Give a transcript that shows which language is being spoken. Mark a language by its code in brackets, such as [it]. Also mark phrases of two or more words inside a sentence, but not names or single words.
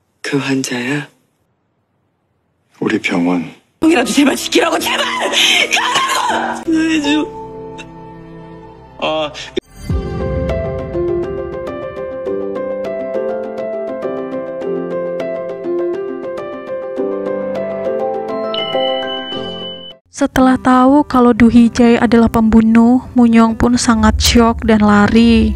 [ko] 그 환자야? 우리 병원. 이라도 제발 지키라고, 제발! 가라고! 해줘. [id] Setelah tahu kalau Du Hee-jae adalah pembunuh, Munyong pun sangat syok dan lari.